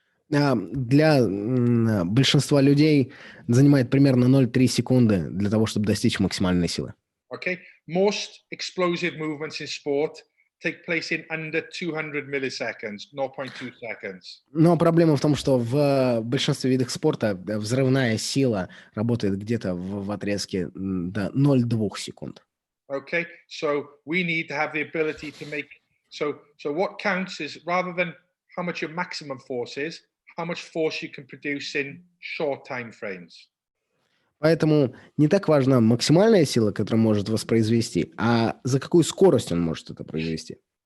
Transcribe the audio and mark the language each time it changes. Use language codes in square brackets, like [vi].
[ru] Для большинства людей занимает примерно 0,3 секунды для того, чтобы достичь максимальной силы. [en] Okay, most explosive movements in sport take place in under 200 milliseconds, 0.2 seconds. [ru] Но проблема в том, что в большинстве видов спорта взрывная сила работает где-то в отрезке до 0,2 секунд. [en] Okay, so we need to have the ability to make So what counts is rather than how much your maximum force is, how much force you can produce in short time frames. [ru] Поэтому не так важна максимальная сила, которую может воспроизвести, а за какую скорость он может это произвести.